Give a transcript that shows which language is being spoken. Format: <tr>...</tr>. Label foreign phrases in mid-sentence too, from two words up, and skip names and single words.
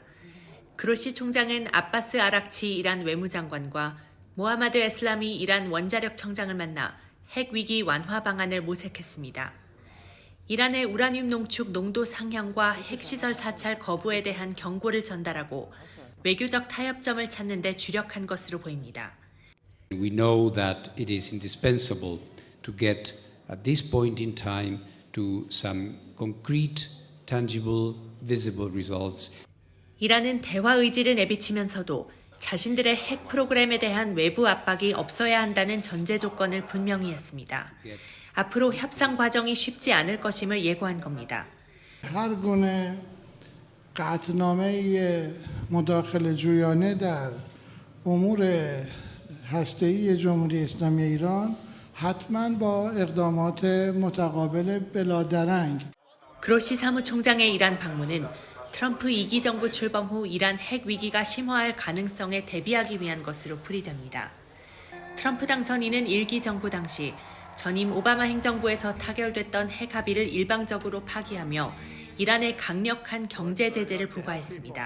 <ko>그로시 총장은 아바스 아락치 이란 외무장관과 모하마드 에슬라미 이란 원자력 청장을 만나 핵 위기 완화 방안을 모색했습니다. 이란의 우라늄 농축 농도 상향과 핵시설 사찰 거부에 대한 경고를 전달하고 외교적 타협점을 찾는 데 주력한 것으로 보입니다.</ko> <en>We know that it is indispensable to get at this point in time to some concrete, tangible, visible results.</en> <ko>이란은 대화 의지를 내비치면서도 자신들의 핵 프로그램에 대한 외부 압박이 없어야 한다는 전제 조건을 분명히 했습니다. 앞으로 협상 과정이 쉽지 않을 것임을 예고한 겁니다.</ko> <fa>هر گونه قطعنامه مداخله جویانه در امور هسته‌ای جمهوری اسلامی ایران حتما با اقدامات متقابل بلادرنگ.</fa> <ko>그로시 사무총장의 이란 방문은 트럼프 2기 정부 출범 후 이란 핵 위기가 심화할 가능성에 대비하기 위한 것으로 풀이됩니다. 트럼프 당선인은 1기 정부 당시 전임 오바마 행정부에서 타결됐던 핵 합의를 일방적으로 파기하며 이란에 강력한 경제 제재를 부과했습니다.</ko>